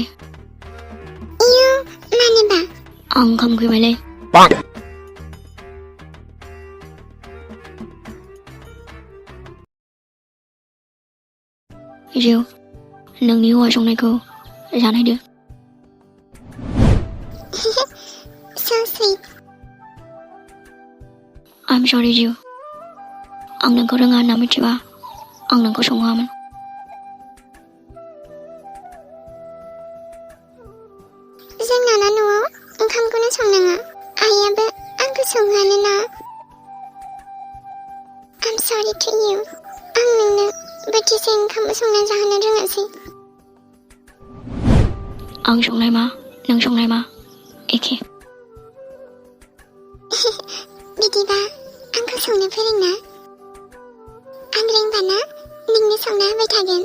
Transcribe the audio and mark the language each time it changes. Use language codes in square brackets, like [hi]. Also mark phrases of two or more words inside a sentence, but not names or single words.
[brx] इयो मानोबा आं ओंखाम उखैबायलै जिउ नोंनि हौवा संनायखौ जानायदो [en] so sweet I'm sorry [brx] जिउ आं नोंखौ रोङा होनना मिथिबा आं नोंखौ संहोआमोन जोंनाना न'आव ओंखामखौनो संनाङा आइयाबो आंखौ संहोआनो ना [en] I'm sorry to you [brx] आं नोंनो बोथिसे ओंखामबो संना जाहोनो रोङासै आं संनाय मा नों संनाय मा एखे बिदिबा आंखौ संनो फोरोंना आं रोंबाना नोंनो संना होबाय थागोन